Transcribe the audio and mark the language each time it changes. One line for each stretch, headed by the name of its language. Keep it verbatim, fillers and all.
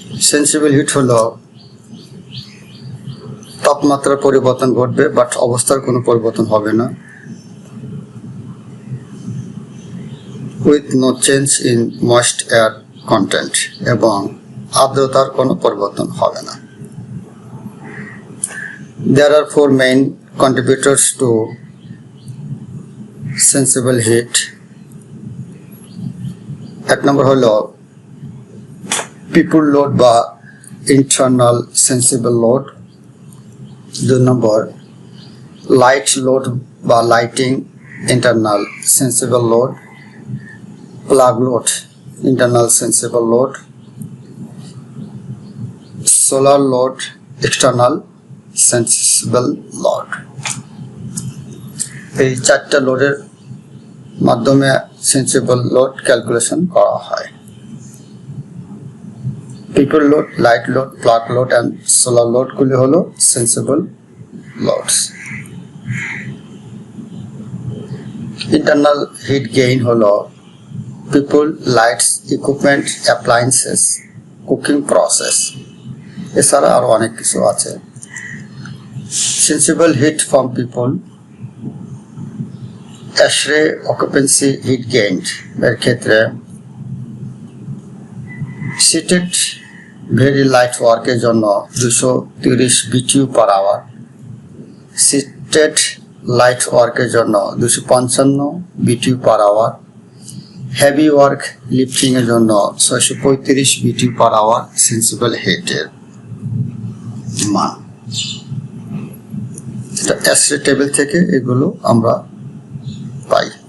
Bangla: Sensible heat হলো তাপমাত্রার পরিবর্তন ঘটবে বাট অবস্থার কোনো পরিবর্তন হবে না,
English: with no change in moist air content,
Bangla: এবং আর্দ্রতার কোনো পরিবর্তন হবে না।
English: There are four main contributors to sensible heat.
Bangla: এক নম্বর হলো people load বা internal sensible load, দুই নম্বর light load বা lighting internal sensible load, plug load internal sensible load, solar load external sensible load. এই চারটা লোডের মাধ্যমে সেন্সিবল লোড ক্যালকুলেশন করা হয়। People load, light load, plug load and solar লোডগুলি হল sensible loads. Internal heat gain হল people, lights, equipment, appliances, cooking process, এছাড়া আরও অনেক কিছু আছে। Sensible heat from people, ASHRAE occupancy heat gained এর ক্ষেত্রে seated very light work এর জন্য দুশো তিরিশ BTU per hour, seated light ওয়ার্কের জন্য দুশো পঞ্চান্ন বিটি পার আওয়ার, হেভি ওয়ার্ক লিফটিংয়ের জন্য ছয়শো পঁয়ত্রিশ বিটি পার আওয়ার সেন্সিবল হেডের মান। এটা অ্যাসরে টেবিল থেকে এগুলো আমরা পাই।